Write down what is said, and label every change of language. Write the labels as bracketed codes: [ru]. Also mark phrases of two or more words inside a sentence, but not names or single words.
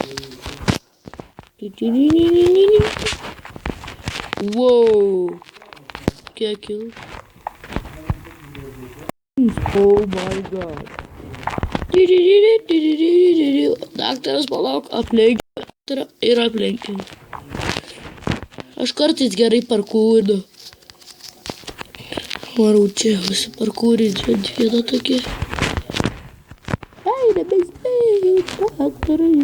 [lt] Wow. Kiek jau? [en] Oh my god. [lt] Daktaras, palauk, aplenkia daktarą ir aplenkia. Aš kartais gerai parkūrinu. Varau čia, visi parkūrinti ant vieno tokie. Ei, nebespėjau, daktarai.